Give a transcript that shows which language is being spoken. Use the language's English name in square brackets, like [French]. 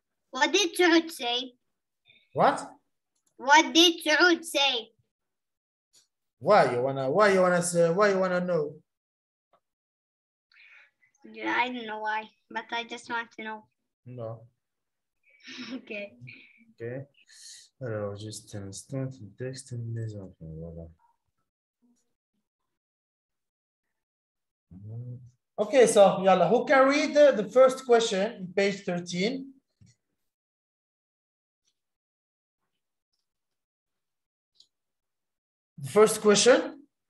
[English] what did Saud say? What? What did Saud say? Why you wanna say, why you wanna know? I don't know why, but I just want to know. No. Okay. Ok. [French] Alors, juste un instant, le texte des enfants, voilà. [English] Okay, so yalla, who can read the first question in page 13? The first question?